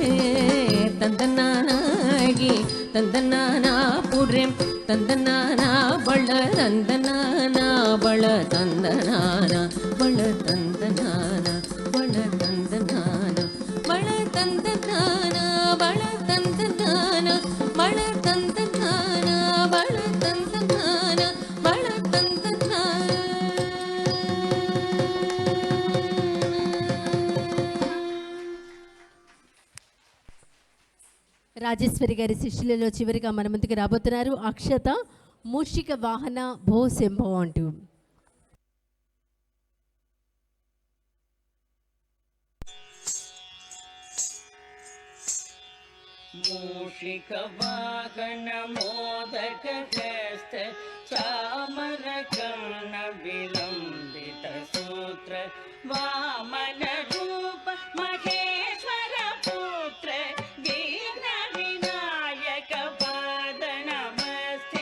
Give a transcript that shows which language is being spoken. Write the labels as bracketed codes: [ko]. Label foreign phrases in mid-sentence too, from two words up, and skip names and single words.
[te] తందనానాగి తందనానా పురేం తందనానా బళ తందనానా బళ తందనానా బళ తందనానా బళ తందనానా బళ తందనానా ಬಳ ತಂತನಾನ ಬಳ ತಂತನಾನ ಬಳ ತಂತನಾನ ಬಳ ತಂತನಾನ. రాజేశ్వరి గారి శిష్యులలో చివరిగా మన ముందుకు రాబోతున్నారు అక్షత [sa] मूषिक वाहन भो शम्भो [te] అంటూ. [sa] मूषिक वाहन मोदक हस्त चामर कर्ण विलंबित सूत्र वामन रूप महेश्वर पुत्र वीर विनायक पाद नमस्ते.